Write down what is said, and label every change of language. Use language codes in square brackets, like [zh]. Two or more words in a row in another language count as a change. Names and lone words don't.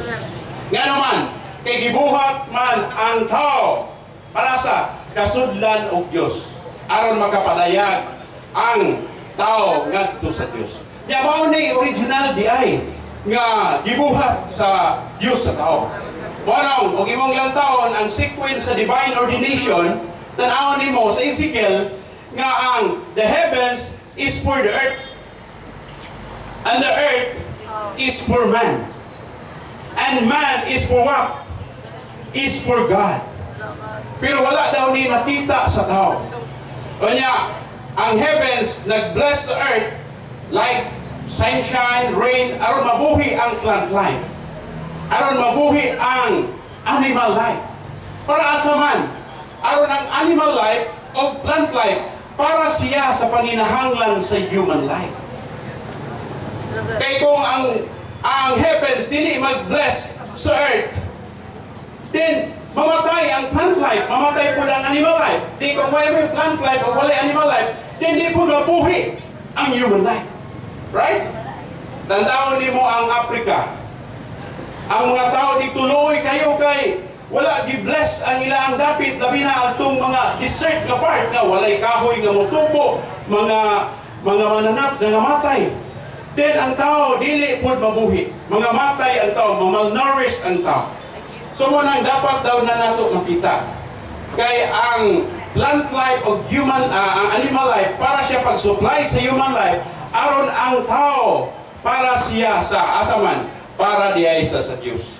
[ceb] Nga naman, kay gibuhat man ang tao para sa kasudlan og Dios aron makapalayag ang tao ngadto sa Dios. Nya mao ni original di ay nga gibuhat sa Dios sa tao. Moraw og imong lantawon ang sequence sa [en] divine ordination, [ceb] tan-awon nimo sa Ezekiel nga ang [en] the heavens is for the earth, and the earth is for man, and man is for what? Is for God. [ceb] Pero wala daw ni makita sa tao. O niya, ang heavens nag-bless sa earth [en] like sunshine, rain, [ceb] aron mabuhi ang [en] plant life, [ceb] aron mabuhi ang [en] animal life. [ceb] Para asa man, aron ang [en] animal life [ceb] o [en] plant life [ceb] para siya sa panginahanglan sa [en] human life. [ceb] Kaya kung ang heavens dili mag-bless sa earth, then mamatay ang [en] plant life, [ceb] mamatay po ang [en] animal life. [ceb] Di kung wala [en] plant life [ceb] o wala [en] animal life, [ceb] then di po nabuhi ang [en] human life. Right? [ceb] Tandaan niyo mo ang Africa. Ang mga tao di tuloy kayo kay wala gi-bless ang ilang dapit, labi na atong mga desert nga part nga walay kahoy nga motubo, mga mananap nga matay. Then ang tao dili pud mabuhi. Mga matay ang tao, malnourished ang tao. So mo nang dapat daw na nato makita. Kay ang [en] plant life [ceb] o human ang [en] animal life [ceb] para siya pag-supply sa [en] human life [ceb] aron ang tao para siya sa asaman para diay sa Dios.